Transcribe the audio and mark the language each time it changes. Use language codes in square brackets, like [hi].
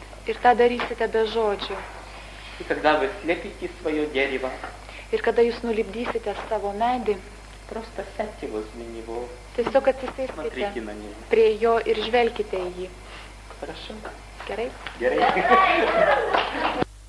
[lt] Ir tą darysite be žodžių. [ru] И когда вы слепите свое дерево, [lt] Ir kada jūs nulipdysite savo medį, [ru] просто сядьте возле него, [lt] tiesiog atsisėskite [ru] смотрите на него. [lt] prie jo ir žvelkite į jį. [ru] Хорошо? [lt] Gerai? Gerai.